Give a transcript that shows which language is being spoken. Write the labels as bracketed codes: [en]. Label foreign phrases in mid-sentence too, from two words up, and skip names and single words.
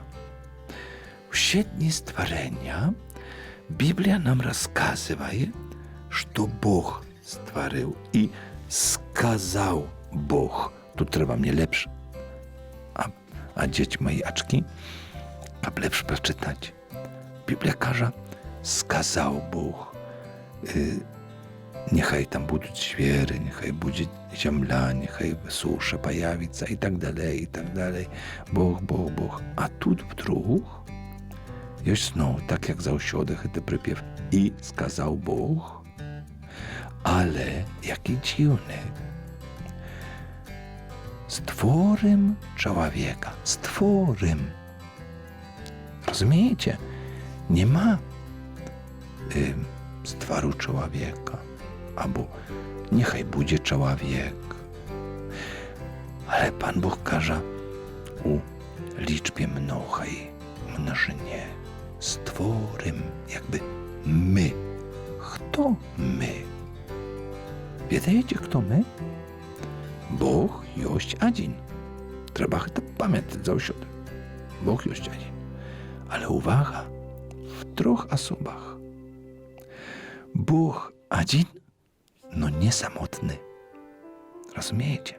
[be] У щедні стварэння Біблія нам расказвае, што Бог стварыў і сказаў Бог. Тут трэба мне лепш адзець мае ачкі, каб лепш прачытаць. Біблія кажа, сказаў Бог. [uk] Нехай там будуть звери, нехай буде земля, нехай суша появиться і так далі, і так далі. [be] Бог, Бог, Бог. А тут вдруг ёсць зноў, так як заўсёды гэты прыпев. І сказаў Бог, але які дзіўны. [pl] Stworym człowieka. Stworym. Rozumiecie? Nie ma stworu człowieka. Albo niechaj będzie człowiek. Ale Pan Bóg każe u liczbie mnogiej, mnożynie. Stworym, jakby my. Kto my? Wiecie, kto my? [be] Бог ёсць адзін. Трэба гэта памятаць заўсёды. Бог ёсць адзін. Але увага, в трох асобах. Бог адзін, но не самотны. Разумееце?